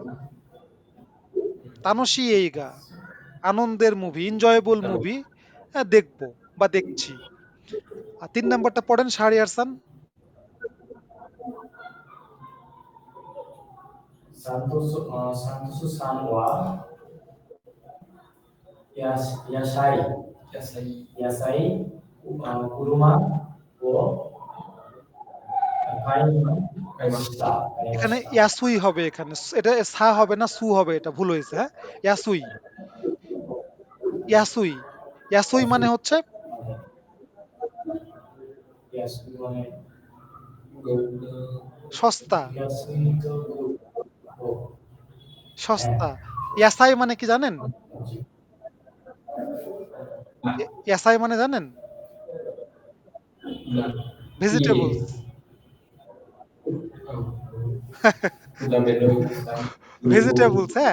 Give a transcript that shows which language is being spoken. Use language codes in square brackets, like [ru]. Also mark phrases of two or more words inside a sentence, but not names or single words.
[ja] 楽しい映画 [bn] আনন্দের মুভি, [en] enjoyable movie, [bn] দেখবো বা দেখছি। আর ৩ নাম্বারটা পড়েন শাহরিয়ার খান। [ja] サントスさんはやさい ইয়াসাই やさい車を買いました. [bn] এখানে ইয়াসুই হবে, এখানে এটা সা হবে না, সু হবে, এটা ভুল হয়েছে। হ্যাঁ, ইয়াসুই, ইয়াসুই, ইয়াসুই মানে হচ্ছে Yasui মানে সস্তা, yasui to go. সস্তা। ইয়াসাই মানে কি জানেন? ইয়াসাই মানে জানেন? না ইয়ে ভেজিটেবলস। ভেজিটেবলস, হ্যাঁ।